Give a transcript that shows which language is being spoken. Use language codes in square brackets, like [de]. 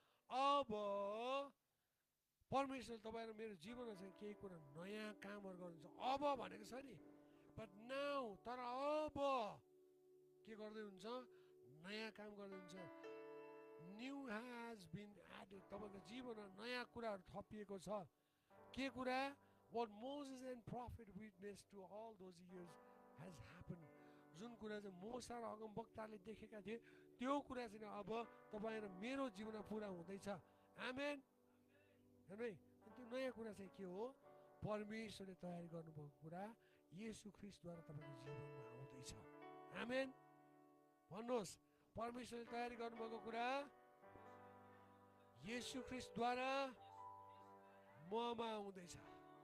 [ne] अब परमेश्वर तपाईँ र मेरो जीवनमा चाहिँ केही कुरा नयाँ कामहरू गर्नुहुन्छ। अब भनेको छ नि, [en] but now, [ne] तर अब के गर्दै हुन्छ? नयाँ काम गर्दै हुन्छ। [en] New has been added. [ne] तपाईँको जीवनमा नयाँ कुराहरू थपिएको छ। के कुरा? [en] What Moses and prophet witnessed to all those years has happened. [ne] जुन कुरा चाहिँ मोसा र अगमवक्ताले देखेका थिए त्यो कुरा चाहिँ अब तपाईँ र मेरो जीवनमा पुरा हुँदैछ। आमेन। है त्यो नयाँ कुरा चाहिँ के हो? परमेश्वरले तयारी गर्नुभएको कुरा येशू ख्रीष्टद्वारा तपाईँको जीवनमा आउँदैछ। आमेन। भन्नुहोस्, परमेश्वरले तयारी गर्नुभएको कुरा येशू ख्रीष्टद्वारा ममा आउँदैछ।